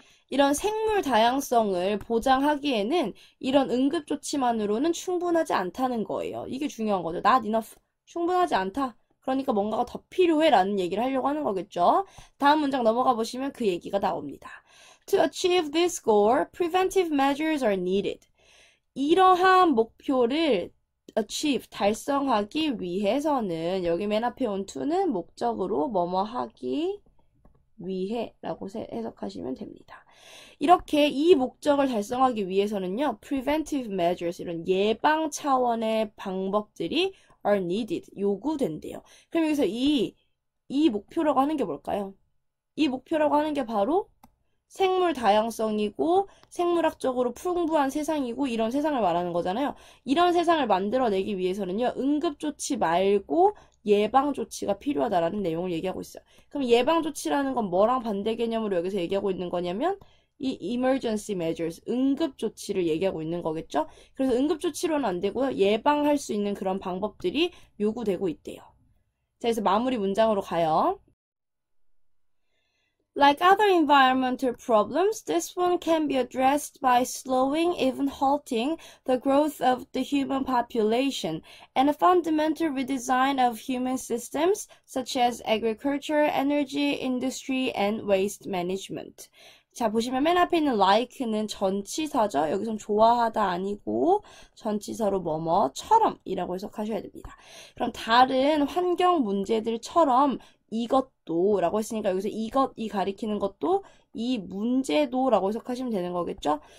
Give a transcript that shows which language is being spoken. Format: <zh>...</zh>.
<ko>이런 생물 다양성을 보장하기에는 이런 응급조치만으로는 충분하지 않다는 거예요. 이게 중요한 거죠.</ko> <en>Not enough.</en> <ko>충분하지 않다. 그러니까 뭔가가 더 필요해 라는 얘기를 하려고 하는 거겠죠. 다음 문장 넘어가 보시면 그 얘기가 나옵니다.</ko> <en>To achieve this goal, preventive measures are needed.</en> <ko>이러한 목표를 achieve, 달성하기 위해서는 여기 맨 앞에 온 to는 목적으로 뭐뭐 하기 위해 라고 해석하시면 됩니다. 이렇게 이 목적을 달성하기 위해서는요. preventive measures, 이런 예방 차원의 방법들이 are needed, 요구된대요. 그럼 여기서 이 목표라고 하는 게 뭘까요? 이 목표라고 하는 게 바로 생물 다양성이고 생물학적으로 풍부한 세상이고 이런 세상을 말하는 거잖아요. 이런 세상을 만들어내기 위해서는요. 응급조치 말고 예방조치가 필요하다라는 내용을 얘기하고 있어요. 그럼 예방조치라는 건 뭐랑 반대 개념으로 여기서 얘기하고 있는 거냐면 이 emergency measures, 응급조치를 얘기하고 있는 거겠죠. 그래서 응급조치로는 안 되고요. 예방할 수 있는 그런 방법들이 요구되고 있대요. 자, 그래서 마무리 문장으로 가요.</ko> <en>Like other environmental problems, this one can be addressed by slowing, even halting, the growth of the human population and a fundamental redesign of human systems such as agriculture, energy, industry, and waste management.</en> <ko>자, 보시면 맨 앞에 있는 like는 전치사죠. 여기선 좋아하다 아니고 전치사로 뭐뭐처럼 이라고 해석하셔야 됩니다. 그럼 다른 환경 문제들처럼 이것도 라고 했으니까 여기서 이것이 가리키는 것도 이 문제도 라고 해석하시면 되는 거겠죠?</ko>